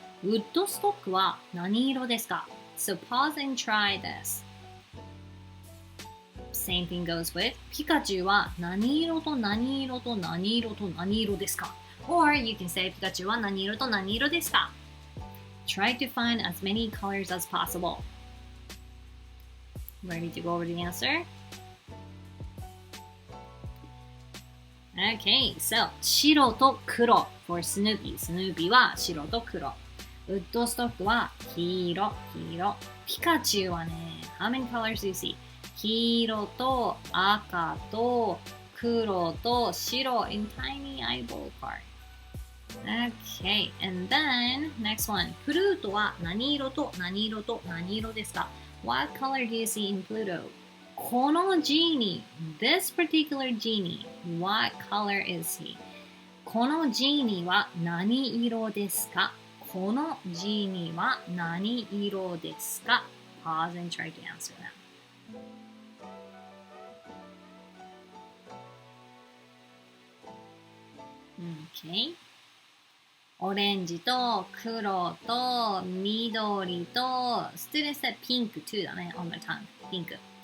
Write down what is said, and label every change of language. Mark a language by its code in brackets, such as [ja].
[ja] ウッドストックは何色ですか？ [en] So pause and try this. Same thing goes with [ja] ピカチュウは何色と何色と何色と何色ですか？ [en] Or you can say [ja] ピカチュウは何色と何色ですか？ [en] Try to find as many colors as possible. Ready to go over the answer? Okay, so [ja] 白と黒 [en] for Snoopy. [ja] Snoopy は白と黒。ウッドストックは黄色、黄色。ピカチュウはね、 [en] how many colors do you see? [ja] 黄色と赤と黒と白 [en] in tiny eyeball part. Okay, and then next one. [ja] プルートは何色と何色と何色ですか？ [en] What color do you see in Pluto? [ja] このジーニー [en] this particular genie, what color is he? [ja] このジーニーは何色ですか？このジーニーは何色ですか？ [en] Pause and try to answer them. Okay. [ja] オレンジと黒と緑と [en] Students said pink too [ja] だね [en] on the tongue. Pink.